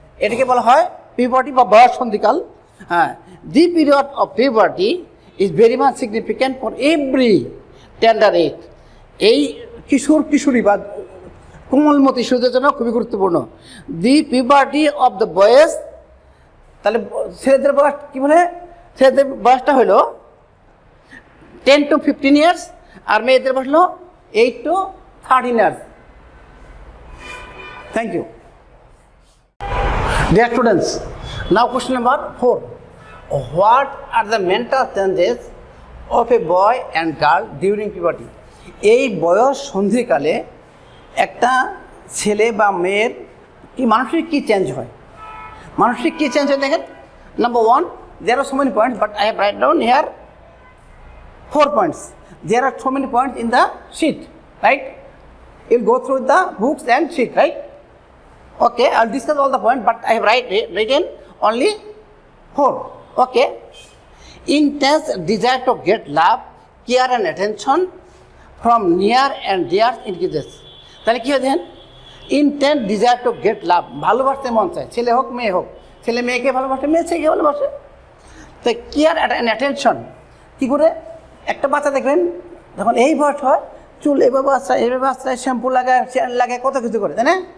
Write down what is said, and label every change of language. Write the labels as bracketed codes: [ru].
[bn] এটাকে বলা হয় puberty বা বয়স সন্ধিকাল। [en] হ্যাঁ, the period of puberty is very much significant for every tender age. [bn] এই কিশোরী বা কোমলমতি শিশুদের জন্য খুবই গুরুত্বপূর্ণ। [en] the puberty of the boys, [bn] তাহলে ছেলেদের বয়স কী বলে, ছেলেদের বয়সটা হলো 10 to 15 ইয়ার্স, আর মেয়েদের বয়স হলো 8 to 13 years. [en] Thank you dear students. Now question number 4, what are the mental changes of a boy and girl during puberty? [bn] এই বয়স সন্ধিকালে একটা ছেলে বা মেয়ের কি মানসিক কী চেঞ্জ হয়, মানসিক কী চেঞ্জ হয় দেখেন। [en] Number 1, there are so many points, but I have write down here 4 points. There are so many points in the sheet, right? You'll go through the books and sheet, right? Okay, I'll discuss all the points, but I have written only 4. Okay. Intense desire to get love, care and attention from near and dear increases. [bn] তাহলে কী হয় দেখেন, [en] intense desire to get love, [bn] ভালোবাসতে মন চায়, ছেলে হোক মেয়ে হোক, ছেলে মেয়েকে ভালোবাসে, মেয়ে ছেলেকে ভালোবাসে। তো কেয়ার অ্যান্ড অ্যাটেনশন কী করে, একটা বাচ্চা দেখবেন যখন এই বয়স হয় চুল এইভাবে আশ্রয় শ্যাম্পু লাগায়, চেয়ার লাগায়, কত কিছু করে, তাই না?